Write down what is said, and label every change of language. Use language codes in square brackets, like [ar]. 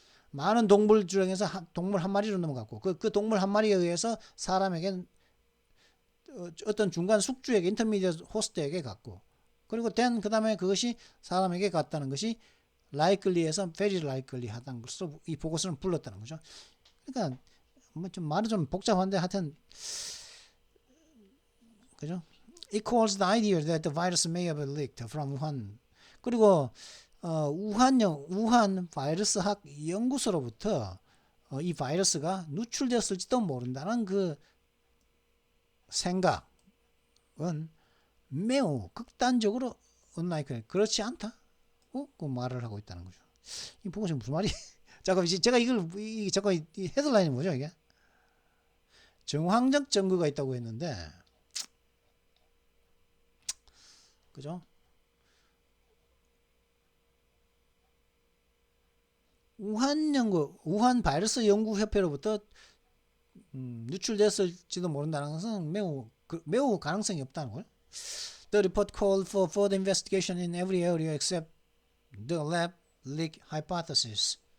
[ko] 많은 동물 중에서 동물 한 마리로 넘어갔고, 그 동물 한 마리에 의해서 사람에게 어떤 중간 숙주에게 인터미디어트 호스트에게 갔고, 그리고 then 그 다음에 그것이 사람에게 갔다는 것이 likely에서 very likely 하다는 것으로 이 보고서는 불렀다는 거죠. 그러니까 좀 말은 좀 복잡한데 하여튼, 그죠? [en] It calls the idea that the virus may have leaked from Wuhan. [ko] 그리고 우한 바이러스학 연구소로부터 이 바이러스가 누출되었을지도 모른다는 그 생각은 매우 극단적으로 unlikely, 그렇지 않다. 그 말을 하고 있다는 거죠. 이 보고서 무슨 말이? 잠깐 제가 잠깐 이 헤드라인이 뭐죠 이게? 정황적 증거가 있다고 했는데, 그죠? 우한 바이러스 연구협회로부터 누출됐을지도 모른다는 것은 매우 가능성이 없다는 걸. [en] The report called for further investigation in every area except the lab leak hypothesis.